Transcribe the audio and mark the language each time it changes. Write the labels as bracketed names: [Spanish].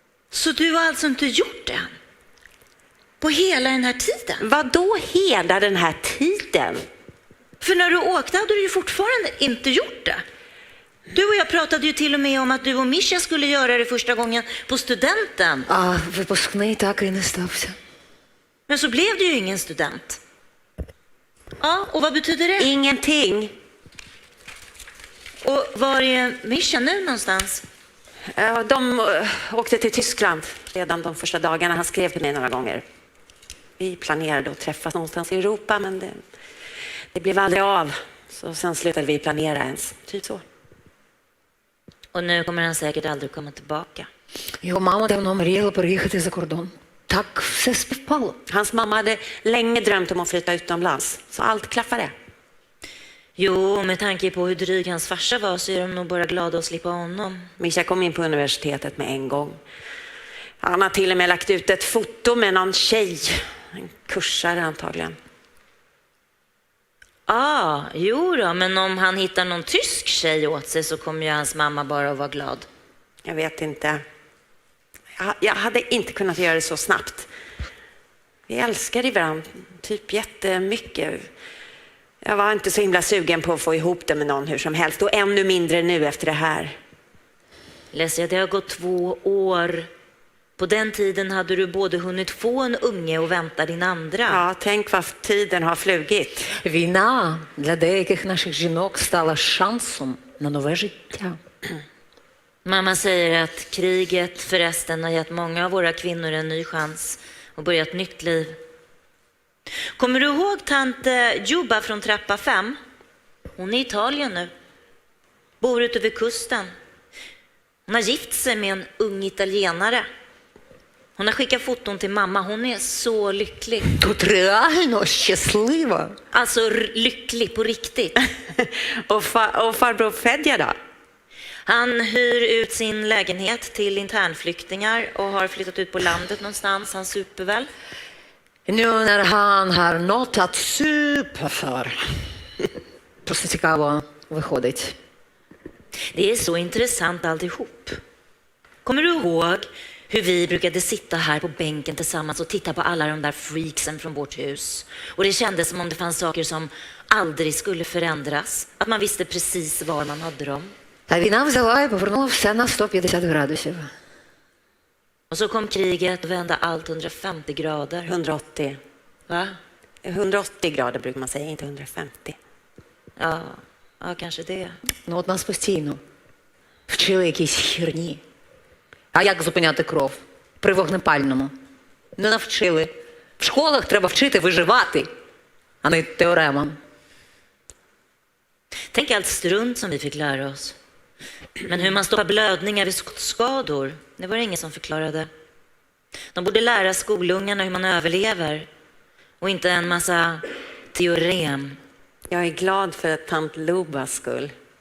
[Swedish] Så du har alltså inte gjort det än? På hela den här tiden? Vad då hela den här tiden? För när du åkte hade du ju fortfarande inte gjort det. Du och jag pratade ju till och med om att du och Mischa skulle göra det första gången på studenten. [Ukrainian] Випускний так і не стався. [Swedish] Men så blev det ju ingen student. Ja, och vad betyder det? Ingenting. Och var är Mischa nu någonstans? De åkte till Tyskland redan de första dagarna. Han skrev till mig några gånger. Vi planerade att träffas någonstans i Europa, men det blev aldrig av. Så sen slutade vi planera ens. Typ så. Och nu kommer han säkert aldrig komma tillbaka. [Ukrainian] Його мама давно мріяла переїхати за кордон. Так все співпало. [Swedish] Hans mamma hade länge drömt om att flytta utomlands. Så allt klaffade. Jo, med tanke på hur dryg hans farsa var så är de nog bara glada att slippa honom. Mischa kom in på universitetet med en gång. Han har till och med lagt ut ett foto med någon tjej. En kursare antagligen. Jo då, men om han hittar någon tysk tjej åt sig så kommer ju hans mamma bara att vara glad. Jag vet inte. Jag hade inte kunnat göra det så snabbt. Vi älskade varandra typ jättemycket. Jag var inte så himla sugen på att få ihop det med någon hur som helst. Och ännu mindre nu efter det här. Lesia, det har gått 2 år. På den tiden hade du både hunnit få en unge och vänta din andra. Ja, tänk vad tiden har flugit. [Ukrainian] Війна для деяких наших жінок стала шансом на нове життя. [Swedish] Mamma säger att kriget förresten har gett många av våra kvinnor en ny chans och börja ett nytt liv. Kommer du ihåg tant Juba från trappa 5? Hon är i Italien nu. Bor ute vid kusten. Hon har gift sig med en ung italienare. Hon har skickat foton till mamma. Hon är så lycklig. [Ukrainian] Тут реально щаслива. [Swedish] Alltså lycklig på riktigt. Och farbror Fedja då? Han hyr ut sin lägenhet till internflyktingar och har flyttat ut på landet någonstans. Han super väl. Nu när han har något att supa för. [Ukrainian] Просто цікаво виходить. [Swedish] Det är så intressant alltihop. Kommer du ihåg hur vi brukade sitta här på bänken tillsammans och titta på alla de där freaksen från vårt hus. Och det kändes som om det fanns saker som aldrig skulle förändras. Att man visste precis var man hade dem. [Ukrainian] Та війна взяла і повернула все на 150 градусів. [Swedish] Och så kom kriget och vände allt 150 grader. 180. Va? 180 grader brukar man säga, inte 150. Ja, kanske det. [Ukrainian] Ну от нас постійно вчили якісь херні. А як зупиняти кров? При вогнепальному. Не навчили. В школах треба вчити виживати, а не теоремам. [Swedish] Tänk allt strunt som vi fick lära oss. Men hur man stoppar blödningar vid skador, det var det ingen som förklarade. De borde lära skolungarna hur man överlever och inte en massa teorem. Jag är glad för tant Lubas skull.